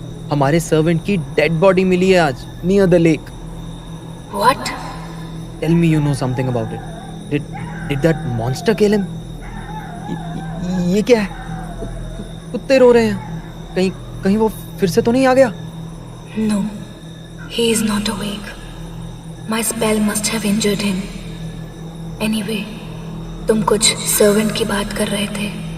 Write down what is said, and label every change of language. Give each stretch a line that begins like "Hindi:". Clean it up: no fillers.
Hindi: हमारे सर्वेंट की dead body मिली है आज
English: Near the lake. What? Tell me you know something about it. Did that monster kill him?
Hindi: ये क्या है? कुत्ते रो रहे हैं। कहीं वो फिर से तो नहीं आ गया?
English: No, he is not awake. My spell must have injured him. Anyway,
Hindi: तुम कुछ सर्वेंट की बात कर रहे थे।